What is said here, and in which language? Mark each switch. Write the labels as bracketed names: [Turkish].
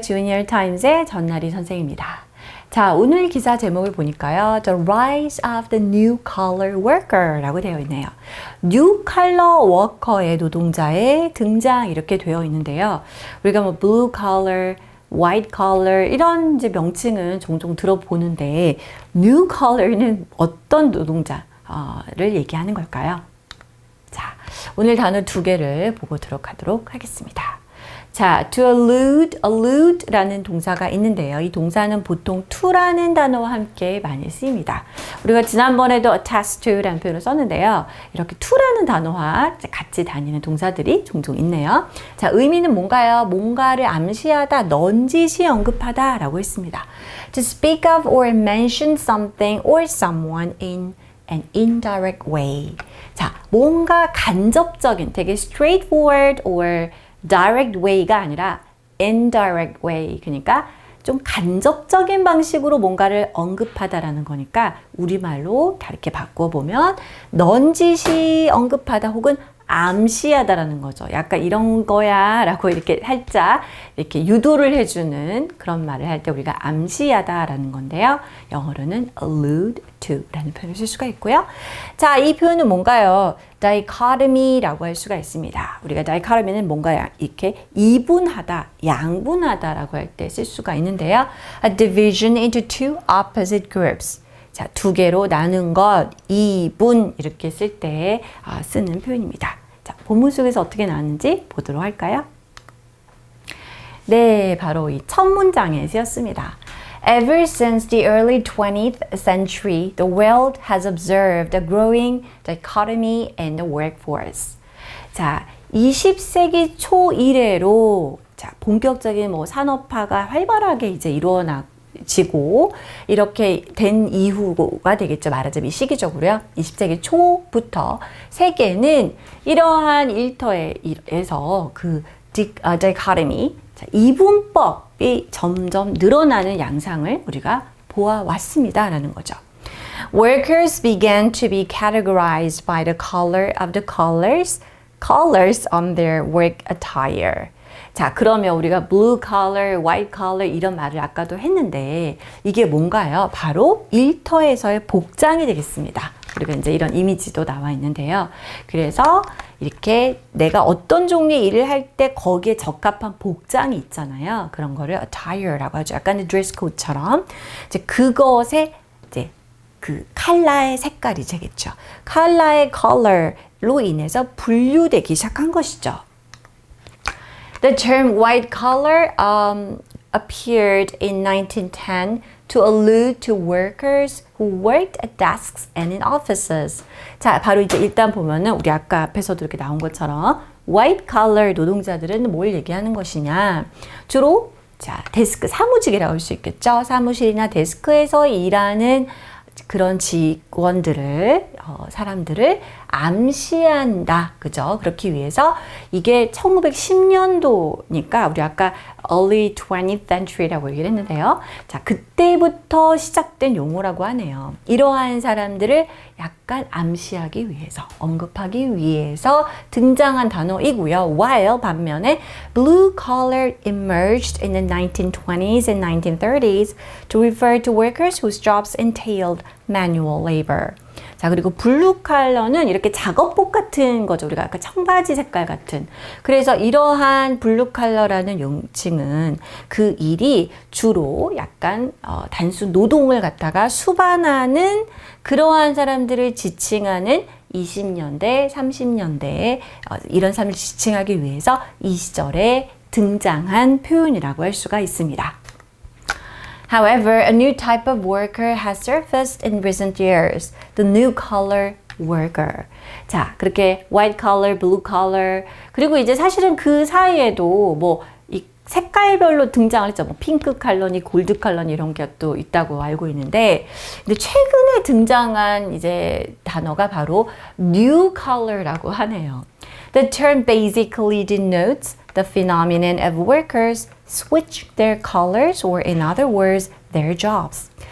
[Korean] Junior Times의 전나리 선생입니다. 자, 오늘 기사 제목을 보니까요. [English] The Rise of the New Collar Worker [Korean] 라고 되어 있네요. New Collar Worker의 노동자의 등장 이렇게 되어 있는데요. 우리가 뭐 Blue Collar, White Collar 이런 이제 명칭은 종종 들어보는데 New Collar는 어떤 노동자를 얘기하는 걸까요? 자, 오늘 단어 두 개를 보고 들어가도록 하겠습니다. 자, to allude라는 동사가 있는데요. 이 동사는 보통 to라는 단어와 함께 많이 쓰입니다. 우리가 지난번에도 attest to라는 표현을 썼는데요. 이렇게 to라는 단어와 같이 다니는 동사들이 종종 있네요. 자, 의미는 뭔가요? 뭔가를 암시하다, 넌지시 언급하다 라고 했습니다. [English] To speak of or mention something or someone in an indirect way. [Korean] 자, 뭔가 간접적인, 되게 [English] straightforward or direct way [Korean] 가 아니라 [English] indirect way. [Korean] 그러니까 좀 간접적인 방식으로 뭔가를 언급하다라는 거니까 우리말로 다르게 바꿔보면 넌지시 언급하다 혹은 암시하다라는 거죠. 약간 이런 거야 라고 이렇게 살짝 이렇게 유도를 해주는 그런 말을 할 때 우리가 암시하다라는 건데요. 영어로는 allude to 라는 표현을 쓸 수가 있고요. 자, 이 표현은 뭔가요? dichotomy라고 할 수가 있습니다. 우리가 dichotomy는 뭔가 이렇게 이분하다, 양분하다라고 할 때 쓸 수가 있는데요. [English] A division into two opposite groups. [Korean] 자, 두 개로 나눈 것, 이분 이렇게 쓸 때 쓰는 표현입니다. 자, 본문 속에서 어떻게 나왔는지 보도록 할까요? 네, 바로 이 첫 문장에 쓰였습니다. [English] Ever since the early 20th century, the world has observed a growing dichotomy in the workforce. [Korean] 자, 20세기 초 이래로 자, 본격적인 뭐 산업화가 활발하게 이제 일어나지고 이렇게 된 이후가 되겠죠. 말하자면 시기적으로요. 20세기 초부터 세계는 이러한 일터에서 그 dichotomy, 이분법이 점점 늘어나는 양상을 우리가 보아왔습니다라는 거죠. [English] Workers began to be categorized by the color of the colors on their work attire. [Korean] 자, 그러면 우리가 blue collar, white collar 이런 말을 아까도 했는데 이게 뭔가요? 바로 일터에서의 복장이 되겠습니다. 그리고 이제 이런 이미지도 나와 있는데요. 그래서 이렇게 내가 어떤 종류의 일을 할 때 거기에 적합한 복장이 있잖아요. 그런 거를 attire라고 하죠. 약간의 드레스 코드처럼 이제 그것의 이제 그 컬러의 색깔이 되겠죠. 컬러의 color로 인해서 분류되기 시작한 것이죠. [English] The term white collar appeared in 1910 to allude to workers who worked at desks and in offices. [Korean] 자, 바로 이제 일단 보면은 우리 아까 앞에서도 이렇게 나온 것처럼 white collar 노동자들은 뭘 얘기하는 것이냐? 주로 자, 데스크 사무직이라고 할 수 있겠죠. 사무실이나 데스크에서 일하는 그런 직원들을 사람들을 암시한다. 그죠? 그렇기 위해서 이게 1910년도니까 우리 아까 [English] early 20th century [Korean] 라고 얘기를 했는데요. 자, 그때부터 시작된 용어라고 하네요. 이러한 사람들을 약간 암시하기 위해서, 언급하기 위해서 등장한 단어이고요. [English] While [Korean] 반면에 [English] blue collar emerged in the 1920s and 1930s to refer to workers whose jobs entailed manual labor. [Korean] 자, 그리고 블루 컬러는 이렇게 작업복 같은 거죠. 우리가 아까 청바지 색깔 같은. 그래서 이러한 블루 컬러라는 용칭은 그 일이 주로 약간 단순 노동을 갖다가 수반하는 그러한 사람들을 지칭하는 20년대, 30년대에 이런 사람을 지칭하기 위해서 이 시절에 등장한 표현이라고 할 수가 있습니다. [English] However, a new type of worker has surfaced in recent years, the new collar worker. [Korean] 자, 그렇게 white collar, blue collar, 그리고 이제 사실은 그 사이에도 뭐 이 색깔별로 등장을 했죠. 뭐 핑크 컬러니, 골드 컬러니 이런 게 또 있다고 알고 있는데, 근데 최근에 등장한 이제 단어가 바로 new collar라고 하네요. [English] The term basically denotes the phenomenon of workers switch their colors or in other words, their jobs.